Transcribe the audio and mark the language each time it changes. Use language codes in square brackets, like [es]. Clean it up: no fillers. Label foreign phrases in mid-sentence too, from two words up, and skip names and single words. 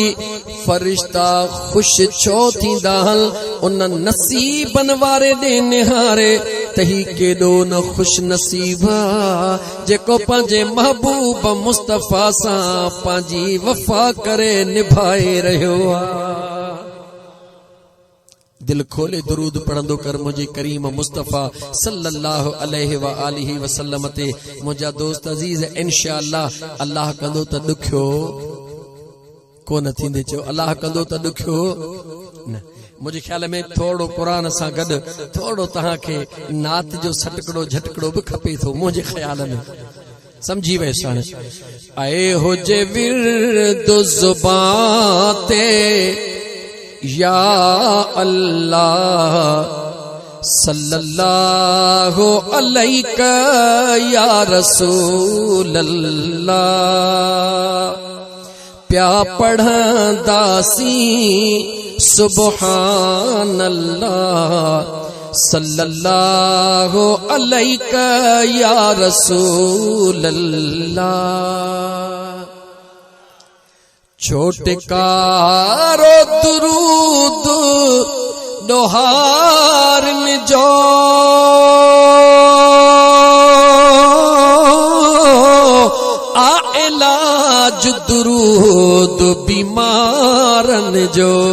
[sd] फरिश्ता खुश छो थींदा हल उन नसीबन वारे दे निहारे तही केडो न खुश नसीबा जेको पंहिंजे महबूब मुस्तफा सां पंहिंजी वफा करे निभाए रहियो आ। दिल खोले दुरूद पढ़ंदो कर मुझे करीम मुस्तफा [ar] صلى الله عليه وآله وسلم [sd] ते। मुझा दोस्त अजीज इंशाअल्लाह अल्लाह कंदो त दुखियो कोन थींदे चो अल्लाह कंदो त दुखियो न। मुझे ख्याल में थोड़ो कुरान सां गॾु थोड़ो तहांखे नात जो सटकड़ो झटकड़ो भी खपे थो मुझे ख्याल में समझी वैसा आए हो जे विर्द ज़ुबान ते [ar] يا الله صلى الله عليك يا رسول الله [sd] प्या पढ़ंदासी [ar] سبحان الله صلى الله عليك يا رسول الله. [sd] छोटकारो दुरूद दोहारन जो आ इलाज दुरूद बीमारन जो।